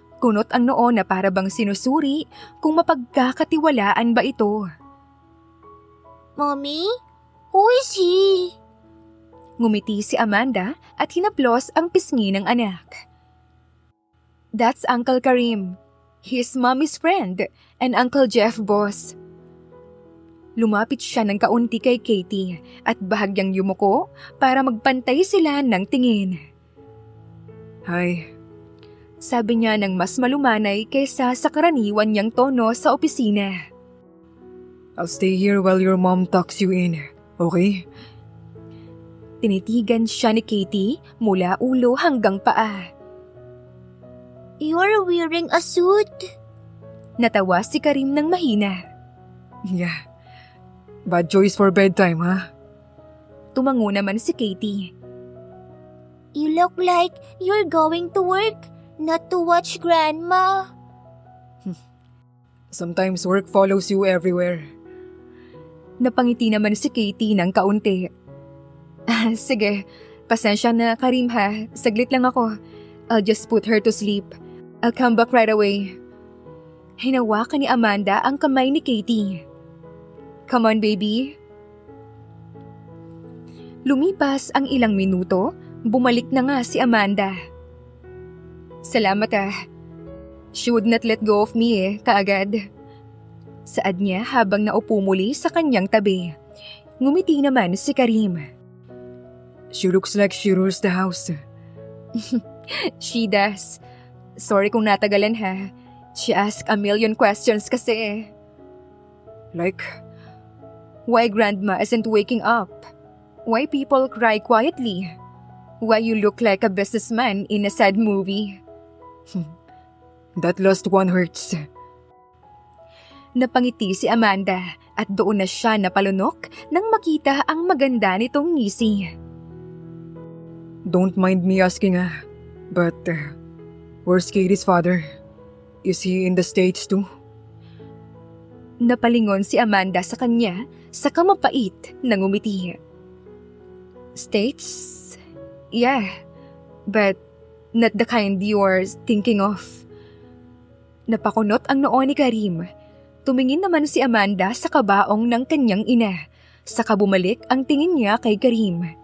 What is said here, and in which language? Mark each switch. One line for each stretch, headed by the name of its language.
Filipino: Kunot ang noo na para bang sinusuri kung mapagkakatiwalaan ba ito.
English: Mommy, who is he?
Filipino: Ngumiti si Amanda at hinaplos ang pisngi ng anak.
English: That's Uncle Karim. He's Mommy's friend and Uncle Jeff boss.
Filipino: Lumapit siya ng kaunti kay Katie at bahagyang yumuko para magpantay sila ng tingin.
English: Hi.
Filipino: Sabi niya ng mas malumanay kaysa sa karaniwan niyang tono sa opisina.
English: I'll stay here while your mom tucks you in, okay?
Filipino: Tinitigan siya ni Katie mula ulo hanggang paa.
English: You're wearing a suit?
Filipino: Natawa si Karim ng mahina.
English: Yeah. Bad choice for bedtime, ha?
Filipino: Tumango naman si Katie.
English: You look like you're going to work, not to watch Grandma. Sometimes work follows you everywhere.
Filipino: Napangiti naman si Katie ng kaunti. Sige, pasensya na Karim ha.
English: Saglit lang ako. I'll just put her to sleep. I'll come back right away.
Filipino: Hinawakan ni Amanda ang kamay ni Katie.
English: Come on, baby.
Filipino: Lumipas ang ilang minuto, bumalik na nga si Amanda. Salamat ah.
English: She would not let go of me
Filipino: kaagad. Saad niya habang naupo muli sa kanyang tabi. Ngumiti naman si Karim.
English: She looks like she rules the house. She does. Sorry
Filipino: kung natagalan ha.
English: She asked a million questions
Filipino: kasi.
English: Like? Why Grandma isn't waking up? Why people cry quietly? Why you look like a businessman in a sad movie? That last one hurts.
Filipino: Napangiti si Amanda at doon na siya napalunok nang makita ang maganda nitong ngisi.
English: Don't mind me asking but where's Katie's father? Is he in the States too?
Filipino: Napalingon si Amanda sa kanya sa kamapait na ngumiti. States?
English: Yeah, but not the kind you're thinking of.
Filipino: Napakunot ang noo ni Karim. Tumingin naman si Amanda sa kabaong ng kanyang ina. Saka bumalik ang tingin niya kay Karim.